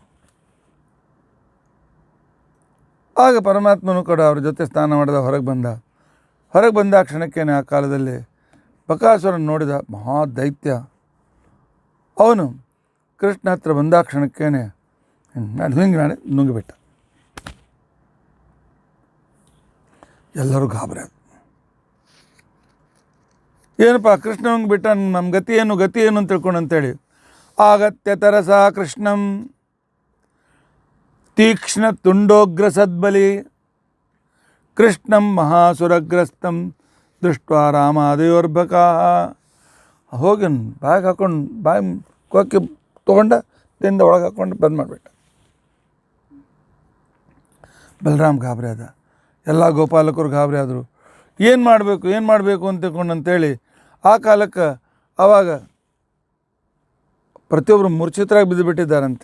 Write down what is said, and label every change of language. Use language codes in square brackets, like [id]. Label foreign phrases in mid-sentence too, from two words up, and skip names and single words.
[kn] ಆಗ ಪರಮಾತ್ಮನು ಕೂಡ ಅವ್ರ ಜೊತೆ ಸ್ನಾನ ಮಾಡಿದ ಹೊರಗೆ ಬಂದ ಕ್ಷಣಕ್ಕೇನೆ ಆ ಕಾಲದಲ್ಲಿ ಬಕಾಸುರನ ನೋಡಿದ ಮಹಾ ದೈತ್ಯ ಅವನು ಕೃಷ್ಣ ಹತ್ರ ಬಂದ ಕ್ಷಣಕ್ಕೇನೆ ಹಿಂಗೆ ಮಾಡಿ ನುಂಗಿಬಿಟ್ಟ. ಎಲ್ಲರೂ ಗಾಬರಿ. ಏನಪ್ಪ ಕೃಷ್ಣ ನುಂಗಿಬಿಟ್ಟ, ನಮ್ಮ ಗತಿ ಏನು ಅಂತ ತಿಳ್ಕೊಂಡಂತೇಳಿ [sa] ಆಗತ್ಯ ತರಸ ಕೃಷ್ಣಂ ತೀಕ್ಷ್ಣ ತುಂಡೋಗ್ರ ಸದ್ಬಲಿ ಕೃಷ್ಣಂ ಮಹಾಸುರಗ್ರಸ್ತಂ ದೃಷ್ಟ ರಾಮಾದಯೋರ್ಭಕಾ. [kn] ಹೋಗಿ ಬಾಯಿಗೆ ಹಾಕೊಂಡು ಕೊಕ್ಕಿ ತೊಗೊಂಡ ದಿಂದ ಒಳಗೆ ಹಾಕ್ಕೊಂಡು ಬಂದ್ ಮಾಡಿಬಿಟ್ಟ. ಬಲರಾಮ್ ಗಾಬರಿ ಆದ, ಎಲ್ಲ ಗೋಪಾಲಕರು ಗಾಬರಿ ಆದರು. ಏನು ಮಾಡಬೇಕು ಅಂತ ತಿಳ್ಕೊಂಡಂತೇಳಿ ಆ ಕಾಲಕ್ಕೆ ಆವಾಗ ಪ್ರತಿಯೊಬ್ಬರು ಮೂರ್ಛಿತರಾಗಿ ಬಿದ್ದುಬಿಟ್ಟಿದ್ದಾರಂತೆ.